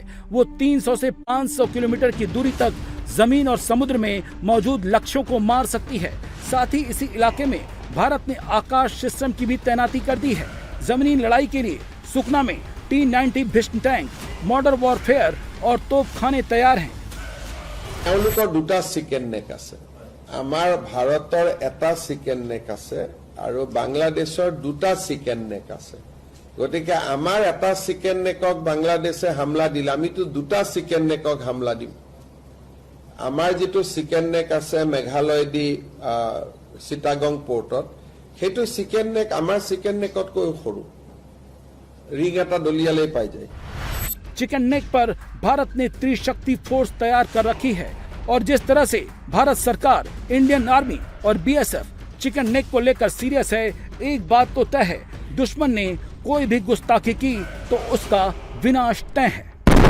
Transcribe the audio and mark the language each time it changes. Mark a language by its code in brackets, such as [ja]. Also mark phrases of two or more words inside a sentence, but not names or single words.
[hi] वो 300 से 500 किलोमीटर की दूरी तक जमीन और समुद्र में मौजूद लक्ष्यों को मार सकती है। साथ ही इसी इलाके में भारत ने आकाश सिस्टम की भी तैनाती कर दी है। जमीनी लड़ाई के लिए सुकना में T-90 भीष्म टैंक, [en] modern warfare [hi] और तोपखाने तैयार हैं। [as] তেওঁলোকৰ দুটা চিকেন নেক আছে, আমাৰ ভাৰতৰ এটা চিকেন নেক আছে আৰু বাংলাদেশৰ দুটা চিকেন নেক আছে। গতিকে আমাৰ এটা চিকেন নেকক বাংলাদেশে হামলা দিলে আমিতো দুটা চিকেন নেকক হামলা দিম। আমাৰ যেটো চিকেন নেক আছে মেঘালয় দি চিটাগং পোৰ্টত, সেইটো চিকেন নেক আমাৰ চিকেন নেকতকৈ সৰু, ৰিং এটা দলিয়ালেই পাই যায়। [hi] चिकन नेक पर भारत ने त्रिशक्ति फोर्स तैयार कर रखी है और जिस तरह से भारत सरकार, [en] Indian Army [hi] और BSF चिकन नेक को लेकर सीरियस है, एक बात तो तय है, दुश्मन ने कोई भी गुस्ताखी की तो उसका विनाश तय है।